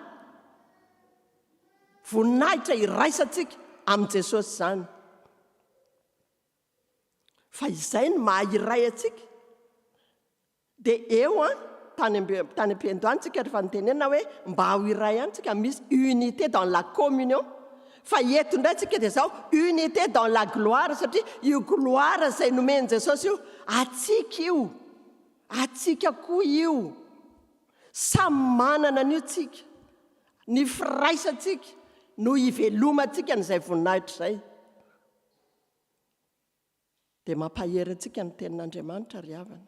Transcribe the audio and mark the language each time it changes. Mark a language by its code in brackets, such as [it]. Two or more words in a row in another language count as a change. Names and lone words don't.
[mg] Voninahitra iraisantsika amin'ny Jesosy izany. Fa izay ny maha-iray antsika. Dia eo tany am-piandohany tsika rehefa nitenena hoe mba ho iray ihany tsika, misy [fr] unité dans la communion. [mg] Fa eto indray tsika dia izao [fr] unité dans la gloire, [mg] satria io gloire izay nomeny Jesosy io atsika io, atsika koa io. Samy manana an'io tsika, ny firaisantsika no hivelomantsika n'izay voninahitra izay. Dia mampahery antsika ny tenin'Andriamanitra ry havana.